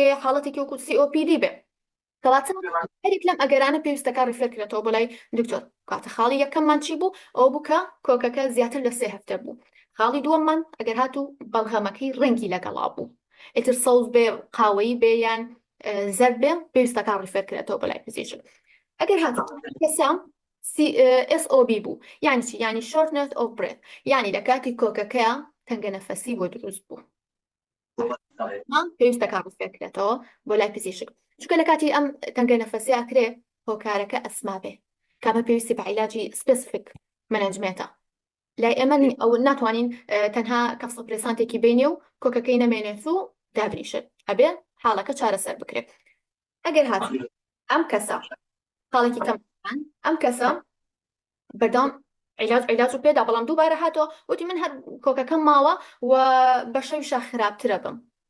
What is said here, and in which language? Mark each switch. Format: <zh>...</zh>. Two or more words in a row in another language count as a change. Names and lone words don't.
<ckb>حاڵەتێکی وەکو COPD بێت کەواتە هەرێک لەم ئەگەرانە پێویستەکە ڕیفێر کرێتەوە بۆ لای دکتۆر کاتە خاڵی یەکەممان چی بوو ئەو بوو کە کۆکەکە زیاتر لە 3 هەفتە بوو خاڵی دووەممان ئەگەر هاتوو بەڵغەمەکەی ڕەنگی لەگەڵا بوو ئیتر سەوز بێ قاوەیی بێ یان زەرد بێ پێویستەکە ڕیفێر کرێتەوە بۆ لای پزیشک ئەگەر هاتوو کەسە SOB بوو یانی چی یانی</ckb> <en>shortness of breath</en> <ckb>یانی لە کاتی کۆکەکەیە تەنگە نەفەسی بۆ دروست بوو پێویستەکە ڕیفێر کرێتەوە بۆ لای پزیشک چونکە لە کاتی ئەم تەنگە نەفەسی ئاکرێ هۆکارەکە ئەسما بێ کامە پێویستی بە عیلاجی</ckb> <en>specific management</en> <ckb>لای ئێمە ئەو ناتوانین تەنها کەفسەپرێسانتێکی بینێ و کۆکەکەی نەمێنێت و دابریشێت ئەبێ حاڵەکە چارەسەر بکرێت ئەگەر هاتوو ئەم کەسە خاڵێکی کەم ئەم کەسە بەردەوام عیلاج و پێدا بەڵام دووبارە هاتەوە وتی من هەر کۆکەکەم ماوە و بە شەویشە خراپترە بم</ckb>